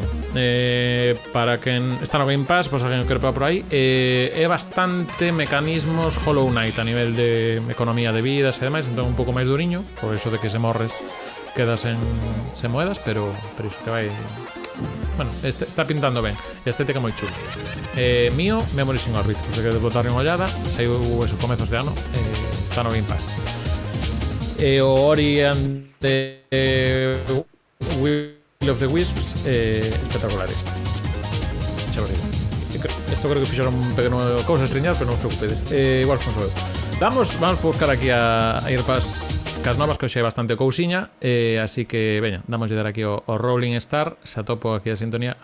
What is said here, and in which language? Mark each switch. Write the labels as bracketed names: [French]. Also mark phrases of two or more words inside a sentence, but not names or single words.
[Galician] Para quen está no Game Pass, pois alguén quere por aí, é bastante mecanismos Hollow Knight a nivel de economía de vidas e demais, entón un pouco máis duriño, por eso de que se morres quedas sen moedas, pero iso que vai... Bueno, está pintando ben. A estética moi chula. Mío, Memories in Orbit, se queres botarle unha ollada, saiu esos comezos de ano, está no Game Pass. O Ori and the Will of the Wisps, espectaculares. Xa verei. Esto creo que fixeron un pequeno cousa estreñar, pero non os preocupedes. Igual fun eu. Vamos buscar aquí a ir cas novas, que hoxe é bastante cousiña, así que, veña, damoslle dar aquí o Rolling Star. Se atopo aquí a sintonía.